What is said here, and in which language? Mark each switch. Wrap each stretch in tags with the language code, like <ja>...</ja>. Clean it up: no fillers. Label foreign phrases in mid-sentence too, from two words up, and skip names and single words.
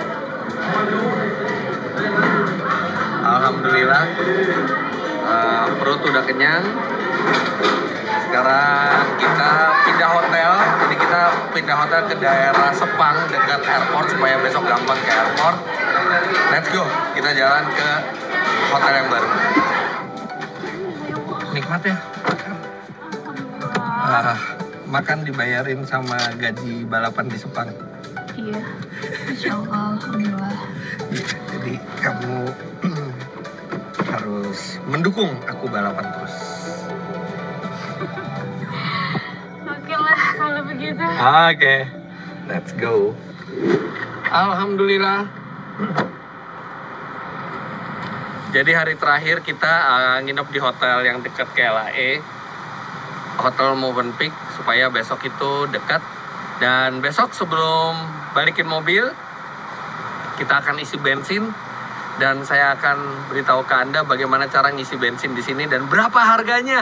<id>Alhamdulillah perut udah kenyang. Sekarang kita pindah hotel. Jadi kita pindah hotel ke daerah Sepang dekat airport supaya besok gampang ke airport.</id> <en>Let's go,</en> <id>kita jalan ke hotel yang baru. Nikmat ya makan dibayarin sama gaji balapan di Sepang.</id> <ar>Iya, إن شاء الله، الحمد لله.</ar> <id>Jadi kamu harus mendukung aku balapan terus. Oke lah kalau begitu. Oke,</id> <en>let's go.</en> <id>Alhamdulillah. Jadi hari terakhir kita nginep di hotel yang dekat KLAE, Hotel Movenpick, supaya besok itu dekat. Dan besok sebelum balikin mobil, kita akan isi bensin Dan saya akan beritahu ke Anda bagaimana cara ngisi bensin di sini dan berapa harganya.</id>